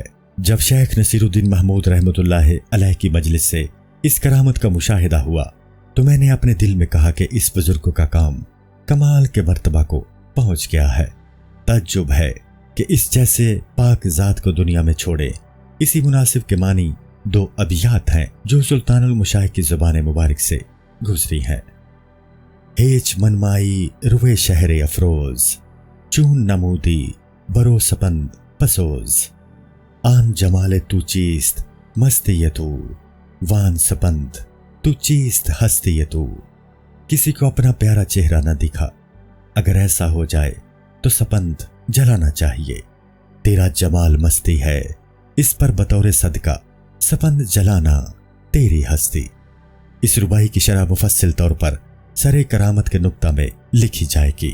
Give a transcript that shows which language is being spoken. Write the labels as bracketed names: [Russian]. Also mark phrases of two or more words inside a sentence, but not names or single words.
[Urdu] جب شیخ نصیر الدین محمود رحمۃ اللہ علیہ کی مجلس سے اس کرامت کا مشاہدہ ہوا تو میں نے اپنے دل میں کہا کہ اس بزرگ کا کام کمال کے مرتبہ کو پہنچ گیا ہے۔ تعجب ہے کہ اس جیسے پاک ذات کو دنیا میں چھوڑے۔ اسی مناسب کے معنی 2 ابیات ہیں جو سلطان المشائخ کی زبان مبارک سے گزری ہیں۔ [Persian] ہیچ منمائی روئے شہر افروز، چون نمودی برو سپند پسوز، آن جمال تو چیست مستی تو، وان سپند تو چیست ہستی تو۔ [Urdu] کسی کو اپنا پیارا چہرہ نہ دکھا، اگر ایسا ہو جائے تو سپند جلانا چاہیے۔ تیرا جمال مستی ہے، اس پر بطور صدقہ سپند جلانا تیری ہستی۔ اس ربائی کی شرح مفصل طور پر سر کرامت کے نقطہ میں لکھی جائے گی۔